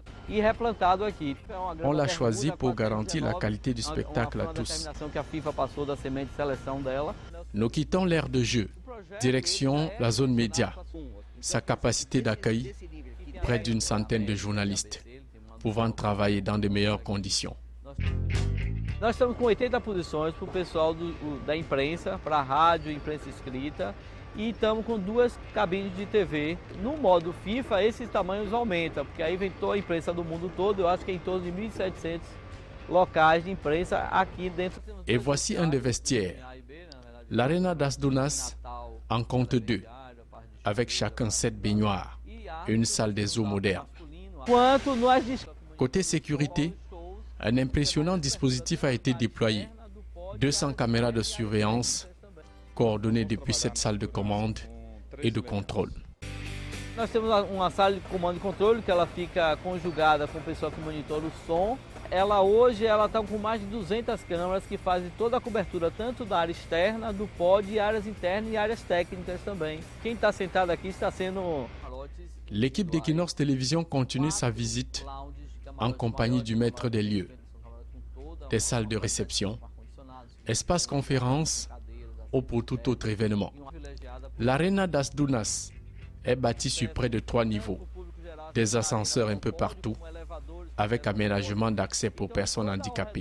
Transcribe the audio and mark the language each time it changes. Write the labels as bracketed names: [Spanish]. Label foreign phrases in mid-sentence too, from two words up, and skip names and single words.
[French] On l'a choisi pour garantir la qualité du spectacle à tous. Nous quittons l'aire de jeu, direction la zone média. Sa capacité d'accueil, près d'une centaine de journalistes, pouvant travailler dans de meilleures conditions. [Portuguese] Nós estamos com 80 posições para o pessoal da imprensa, para a rádio, imprensa escrita, e estamos com 2 cabines de TV. No modo FIFA, esses tamanhos aumentam, porque aí vem toda a imprensa do mundo todo, eu acho que é em torno de 1.700 locais de imprensa aqui dentro. [French] Et voici un des vestiaires. L'Arena das Dunas en compte 2, avec chacun 7 baignoires et une salle des eaux moderne. Côté sécurité, un impressionnant dispositif a été déployé. 200 caméras de surveillance coordonnées depuis cette salle de commande et de contrôle. [Portuguese] Nós temos uma sala de comando e controle que ela fica conjugada com o pessoal que monitora o som. Ela hoje está com mais de 200 câmeras que fazem toda a cobertura tanto da área externa, do pod, áreas internas e áreas técnicas também. Quem está sentado aqui está sendo... [French] L'équipe d'Equinox Télévision continue sa visite en compagnie du maître des lieux, des salles de réception, espaces conférences ou pour tout autre événement. L'Arena das Dunas est bâtie sur près de 3 niveaux, des ascenseurs un peu partout, avec aménagement d'accès pour personnes handicapées.